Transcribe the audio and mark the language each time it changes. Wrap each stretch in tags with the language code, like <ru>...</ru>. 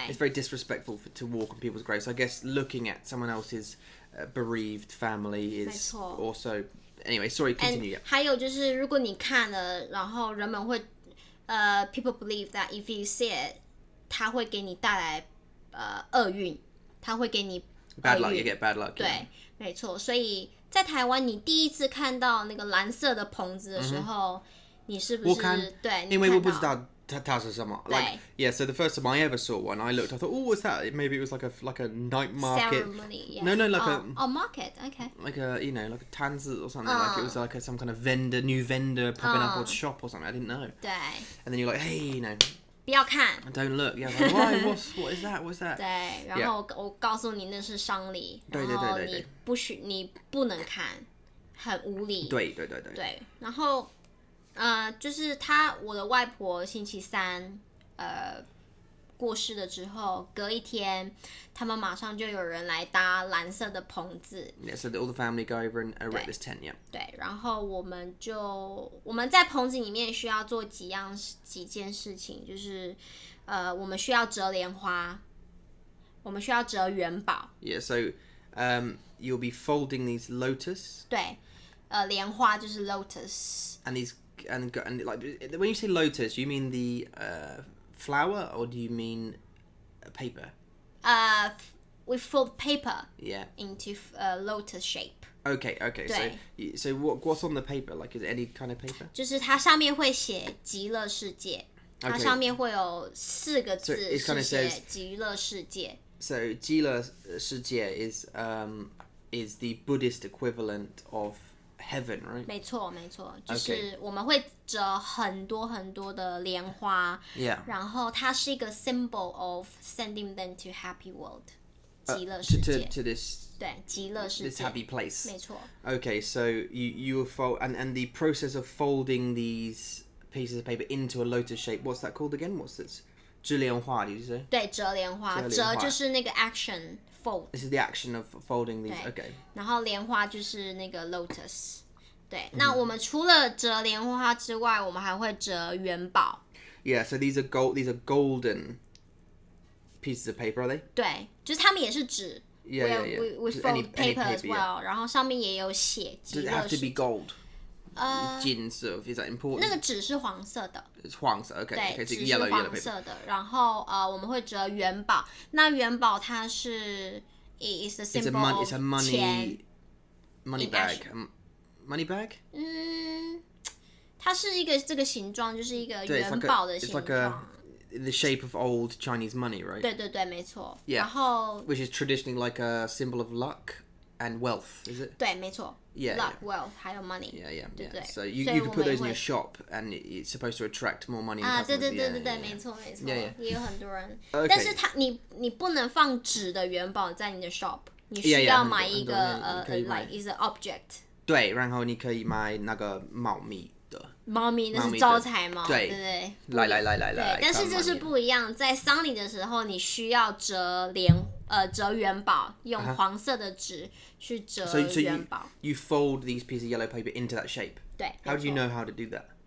<en>It's very disrespectful to walk on people's graves. So I guess looking at someone else's bereaved family is also. Anyway, sorry, continue.</en> <zh>还有就是，如果你看了，然后人们会</zh> <en>people believe that if you see it，</en> <zh>它会给你带来厄运，它会给你</zh> <en>bad luck. You get bad luck.</en> <zh>对，没错。所以在台湾，你第一次看到那个蓝色的棚子的时候，你是不是对？因为我不知道它是什么。</zh> <en>Like yeah, so the first time I ever saw one, I looked. I thought, oh, what's that? Maybe it was like a night market ceremony. Yeah. No, like a market. Okay. Like a like a 摊子 or something. Like it was like some kind of new vendor popping up or shop or something. I didn't know.</en> <zh>对。</zh> <en>And then you're like, hey,</en> <zh>不要看</zh> <en>don't look. Yeah, like, why? What is that? What's that?</en> <zh>对，然后我告诉你那是丧礼，然后你不能看，很无理。对，然后就是我的外婆星期三过世了之后，隔一天他们马上就有人来搭蓝色的棚子。</zh> <en>Yeah, so all the family go over and erect this tent. Yeah.</en> <zh>对，然后我们在棚子里面需要做几件事情，就是我们需要折莲花，我们需要折元宝。</zh> <en>Yeah, so you'll be folding these lotus.</en> <zh>对，莲花就是 lotus.</zh> <en>And like when you say lotus, you mean the flower or do you mean paper? We fold paper into lotus shape. Okay. So what's on the paper? Like, is it any kind of paper?</en> <zh>就是它上面会写极乐世界，它上面会有4个字是写极乐世界。</zh> <en>So 极乐世界 is the Buddhist equivalent of heaven, right?</en> <zh>没错，就是我们会折很多很多的莲花，然后它是一个</zh> <en>symbol of sending them to happy world，</en> <zh>极乐世界</zh> <en>to this</en> <zh>对极乐世界</zh> <en>this happy place.</en> <zh>没错。</zh> <en>Okay, so you fold and the process of folding these pieces of paper into a lotus shape. What's that called again? What's this? 折莲花 did you say?</en> <zh>对，折莲花，折就是那个 action。</zh> <en>This is the action of folding these. Okay.</en> <zh>然后莲花就是那个 lotus。对，那我们除了折莲花之外，我们还会折元宝。</zh> <en>Yeah, so these are golden pieces of paper, are they?</en> <zh>对，就是它们也是纸。</zh> <en>Yeah. We fold paper as well.</en> <zh>然后上面也有写极乐世界。</zh> <en>Does it have to be gold? 金色 is that important?</en> <zh>那个纸是黄色的。</zh> <en>It's 黄色 okay.</en> <zh>对，</zh> <en>so</en> <zh>纸是黄色的。然后我们会折元宝。那元宝它是</zh> <en>is the symbol of</en> <zh>钱。</zh> <en>money bag. Money bag?</en> <zh>它是一个这个形状，就是一个元宝的形状。</zh> <en>It's like the shape of old Chinese money, right?</en> <zh>对，没错。</zh> <en>Yeah.</en> <zh>然后</zh> <en>which is traditionally like a symbol of luck and wealth, is it?</en> <zh>对，没错。</zh> <en>Yeah. Luck, wealth,</en> <zh>还有</zh> <en>money. Yeah.</en> <zh>对。</zh> <en>So you can put those in your shop, and it's supposed to attract more money.</en> <zh>对，没错。</zh> <en>Yeah.</en> <zh>也有很多人。</zh> <en>Okay.</en> <zh>但是你不能放纸的元宝在你的 shop， 你需要买一个</zh> <en>like is an object。</en> <zh>对，然后你可以买那个猫咪的。猫咪那是招财猫，对。来。对，但是这是不一样，在丧礼的时候，你需要折元宝，用黄色的纸去折元宝。</zh> <en>So you fold these pieces of yellow paper into that shape.</en> <zh>对。</zh> <en>How do you know how to do that?</en>